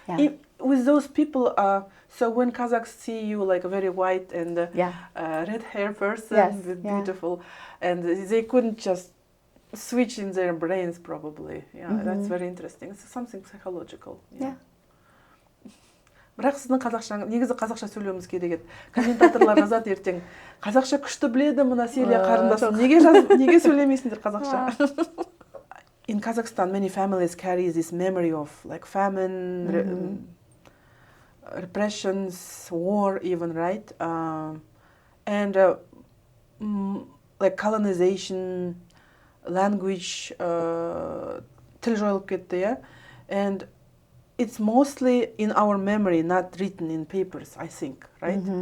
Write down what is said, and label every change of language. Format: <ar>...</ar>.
<en>Yeah. With those people, so when Kazakhs see you like a very white and red hair person with beautiful, and they couldn't just switch in their brains probably. That's very interesting. It's something psychological.</en> <kk>Бірақ сіздің қазақша, негізі қазақша сөйлеуіміз керек еді. Комментаторлар жазады ертең, қазақша күшті біледі мына Селия қарындасым, неге сөйлемейсіңдер қазақша?</kk> <en>In Kazakhstan, many families carry this memory of like famine, repressions, war even, right? And like colonization, language,</en> <kk>тіл жойылып кетті,</kk> <en>and it's mostly in our memory, not written in papers, I think, right?</en>